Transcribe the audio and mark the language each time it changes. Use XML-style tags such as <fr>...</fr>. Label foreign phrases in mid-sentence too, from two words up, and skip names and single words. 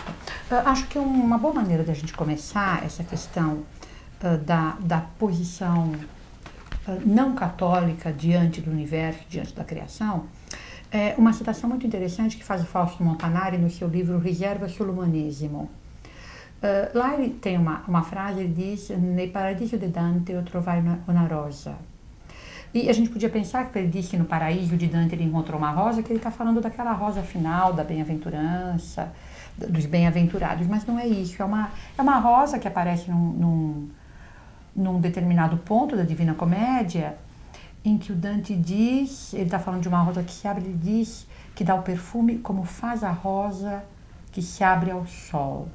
<pt>Acho que uma boa maneira de a gente começar essa questão da posição não católica diante do universo, diante da criação, é uma citação muito interessante que faz o Fausto Montanari no seu livro Riserva sul Umanesimo. Lá ele tem uma frase, ele diz:</pt> <it>"Nel paradiso de Dante eu trovai una rosa".</it> <pt>E a gente podia pensar que ele disse que no paraíso de Dante ele encontrou uma rosa, que ele está falando daquela rosa final, da bem-aventurança, dos bem-aventurados, mas não é isso. É uma rosa que aparece num determinado ponto da Divina Comédia, em que o Dante diz, ele está falando de uma rosa que se abre, ele diz que dá o perfume como faz a rosa que se abre ao sol.</pt>